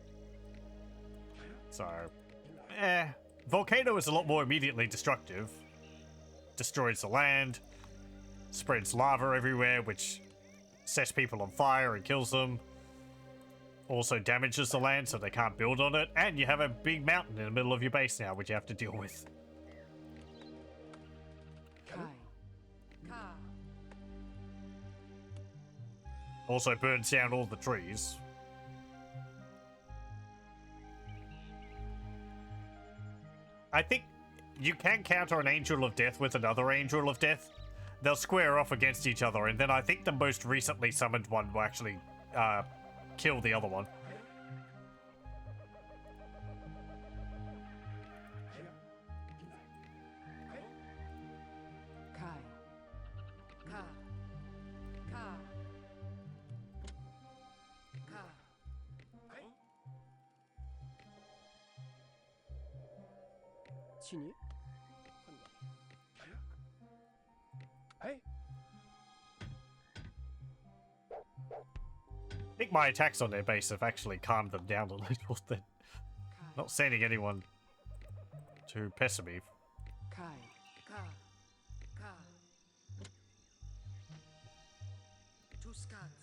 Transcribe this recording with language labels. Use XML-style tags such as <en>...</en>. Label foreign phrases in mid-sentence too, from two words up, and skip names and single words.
<en>So, Volcano is a lot more immediately destructive. Destroys the land, spreads lava everywhere, which sets people on fire and kills them. Also damages the land so they can't build on it, and you have a big mountain in the middle of your base now, which you have to deal with. Kai. Ka. Also burns down all the trees. I think you can counter an Angel of Death with another Angel of Death. They'll square off against each other, and then I think the most recently summoned one will actually kill the other one. Kai. Ka. Ka. Ka. Chini. Hey. I think my attacks on their base have actually calmed them down a little. They're Kai. not sending anyone to pester me. Kai. Ka. Ka. 2 skulls.</en>